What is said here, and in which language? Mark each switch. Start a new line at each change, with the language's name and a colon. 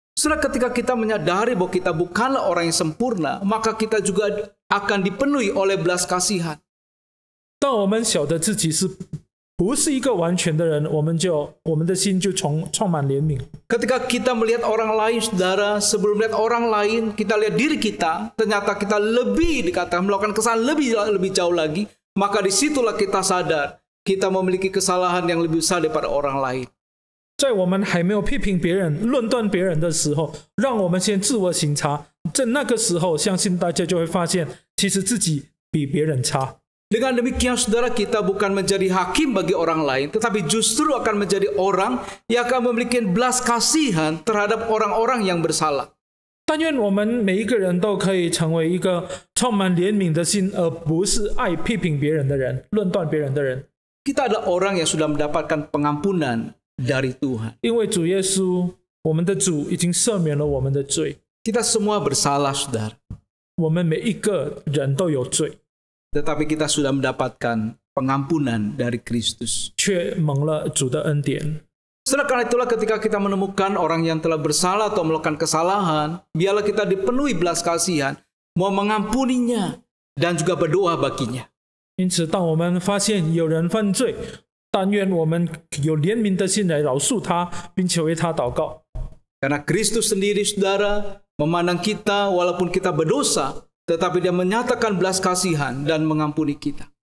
Indonesian: Saudara, ketika kita menyadari bahwa kita bukanlah orang yang sempurna, maka kita juga akan dipenuhi oleh belas kasihan.
Chinese: 当我们晓得自己不是一个完全的人，我们的心就充满怜悯。
Indonesian: Ketika kita melihat orang lain, saudara, sebelum melihat orang lain, kita lihat diri kita, ternyata kita lebih dikatakan melakukan kesalahan lebih jauh lagi, maka disitulah kita sadar kita memiliki kesalahan yang lebih besar daripada orang lain.
Chinese: 在我们还没有批评别人、论断别人的时候，让我们先自我省察。在那个时候，相信大家就会发现，其实自己比别人差。
Indonesian: Dengan demikian, saudara, kita bukan menjadi hakim bagi orang lain, tetapi justru akan menjadi orang yang akan memiliki belas kasihan terhadap orang-orang yang bersalah.
Chinese: 但愿我们每一个人都可以成为一个充满怜悯的心，而不是爱批评别人的人、论断别人的人。
Indonesian: Kita adalah orang yang sudah mendapatkan pengampunan dari Tuhan.
Chinese: 因为主耶稣，我们的主已经赦免了我们的罪。
Indonesian: Kita semua bersalah, saudara.
Chinese: 我们每一个人都有罪，
Indonesian: Tetapi kita sudah mendapatkan pengampunan dari Kristus.
Chinese: 却蒙了主的恩典。
Indonesian: Saudara, karena itulah ketika kita menemukan orang yang telah bersalah atau melakukan kesalahan, biarlah kita dipenuhi belas kasihan, mau mengampuninya dan juga berdoa baginya.
Chinese: 因此，当我们发现有人犯罪，但愿我们有怜悯的心来饶恕他，并且为他祷告。
Indonesian: Karena Kristus sendiri, saudara, memandang kita walaupun kita berdosa, tetapi dia menyatakan belas kasihan dan mengampuni kita.